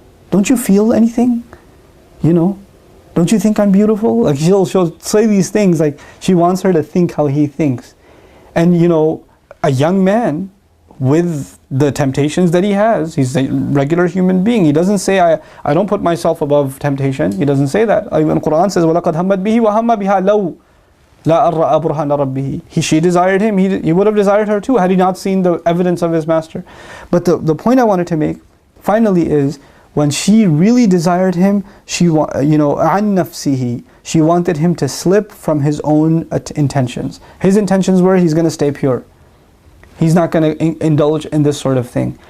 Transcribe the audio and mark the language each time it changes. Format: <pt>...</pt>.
<en>Don't you feel anything? Don't you think I'm beautiful? Like she'll say these things, like she wants her to think how he thinks. And a young man with the temptations that he has, he's a regular human being. He doesn't say, I don't put myself above temptation. He doesn't say that. Even Qur'an says,</en> <ar>وَلَقَدْ هَمَّتْ بِهِ وَهَمَّ بِهَا لَوْ لَا أَرَّأَ بُرْهَانَ رَبِّهِ.</ar> <en>She desired him, he would have desired her too had he not seen the evidence of his master. But the point I wanted to make finally is, when she really desired him, she</en> <ar>عَن نَفْسِهِ,</ar> <en>she wanted him to slip from his own intentions. His intentions were, he's going to stay pure. He's not going to indulge in this sort of thing.</en>